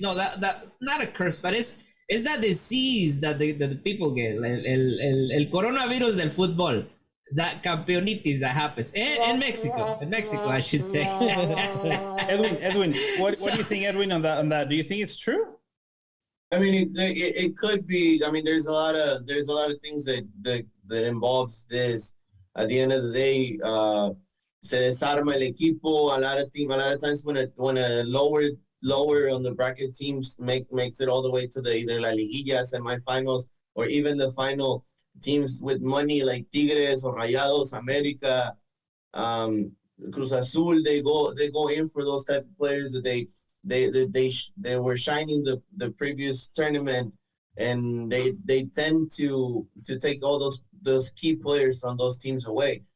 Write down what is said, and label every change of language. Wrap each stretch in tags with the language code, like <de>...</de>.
<en>No, that not a curse, but it's that disease that the people get.</en> <es>El coronavirus del fútbol.</es> <en>That campeonitis that happens in Mexico. In Mexico, I should say. Edwin, what do you think, Edwin, on that? Do you think it's true? I mean, it could be. I mean, there's a lot of things that involves this. At the end of the day,</en> <es>se desarma el equipo.</es> <en>A lot of times when a lower on the bracket teams makes it all the way to either la liguilla, semifinals, or even the final. Teams with money like Tigres or Rayados, America, Cruz Azul, they go in for those type of players that they were shining the previous tournament, and they tend to take all those key players from those teams away.</en>